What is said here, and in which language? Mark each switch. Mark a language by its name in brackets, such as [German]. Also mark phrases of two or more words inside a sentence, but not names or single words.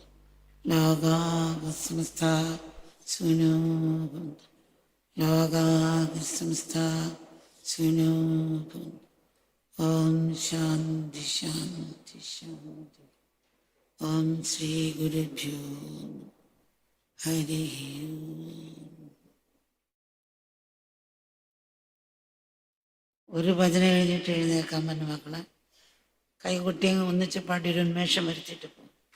[Sanskrit] लोकाः समस्ताः सुखिनो भवन्तु. लोकाः समस्ताः सुखिनो भवन्तु. ॐ शान्तिः शान्तिः शान्तिः. ॐ श्री गुरुभ्यो हरिः ॐ. [Malayalam] ഒരു ഭജന കഴിഞ്ഞിട്ട് എഴുന്നേൽക്കാൻ പറഞ്ഞു മക്കളെ. കൈകൊട്ടി ഒന്നിച്ച് പാടി ഒരു ഉന്മേഷം വരുത്തിയിട്ട് പോകും.